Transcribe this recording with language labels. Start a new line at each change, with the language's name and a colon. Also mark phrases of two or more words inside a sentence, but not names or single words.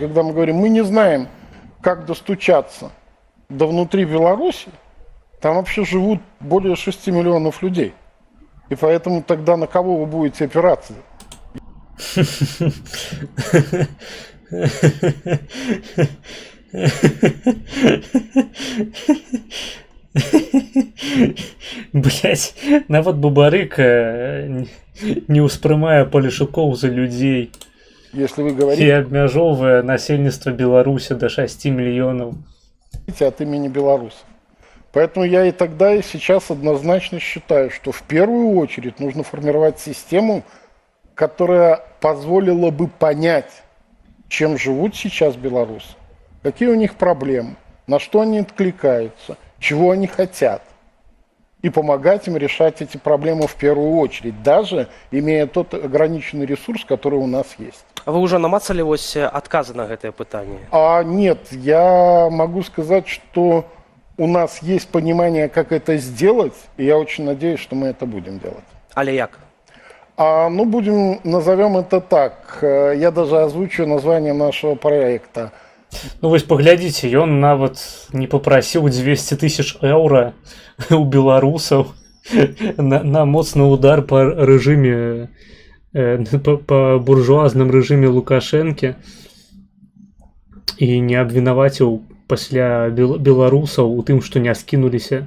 Russian: Когда мы говорим, мы не знаем, как достучаться до внутри Беларуси, там вообще живут более 6 миллионов людей. И поэтому тогда на кого вы будете опираться? Блять,
Belarusian: нават Бабарыка не ўспрымае палешукоў за людзей.
Russian: Если вы говорите...
Belarusian: И абмяжоўвае насельніцтва Беларусі до 6 миллионов.
Russian: От имени белорусов. Поэтому я и тогда, и сейчас однозначно считаю, что в первую очередь нужно формировать систему, которая позволила бы понять, чем живут сейчас белорусы, какие у них проблемы, на что они откликаются, чего они хотят, и помогать им решать эти проблемы в первую очередь, даже имея тот ограниченный ресурс, который у нас есть.
Belarusian: А вы уже намацали вось адказы на гэтае пытанне?
Russian: Нет, я могу сказать, что у нас есть понимание, как это сделать, и я очень надеюсь, что мы это будем делать.
Belarusian: Але як?
Russian: Назовем это так. Я даже озвучу название нашего проекта.
Belarusian: Ну, вось паглядзіце, ён нават не папрасіў 200 000 еўра у беларусаў на моцны удар па рэжыме, па буржуазным рэжыме Лукашэнкі і не абвінаваціў пасля беларусаў у тым, што не скінуліся.